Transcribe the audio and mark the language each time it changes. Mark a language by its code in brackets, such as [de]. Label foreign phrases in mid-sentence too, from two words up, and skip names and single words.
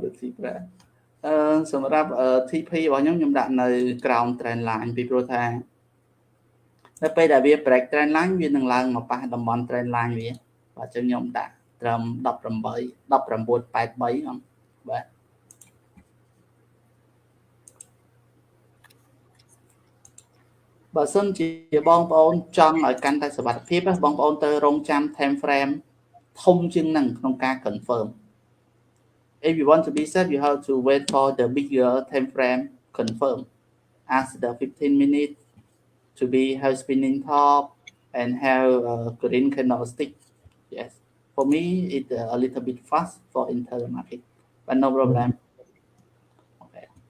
[km] the TP សម្រាប់ TP របស់ខ្ញុំដាក់នៅក្រោម [en] trend line [km] ពីព្រោះថានៅពេលដែលវា [en] break trend line [km] វានឹងឡើងមកប៉ះតំបន់ [en] trend line [km] វាបាទអញ្ចឹងខ្ញុំដាក់ត្រឹម 19.83 ហ្នឹងបាទ បើសិនជាបងប្អូនចង់ឲ្យកាន់តែសុវត្ថិភាពបងប្អូនទៅរង [en] ចាំ time frame [km] ធំជាងហ្នឹងក្នុងការ [en] confirm if you want to be safe you have to wait for the bigger time frame confirm as the 15 minutes to be have spinning top and have a green candlestick yes for me it's a little bit fast for internal market but no problem okay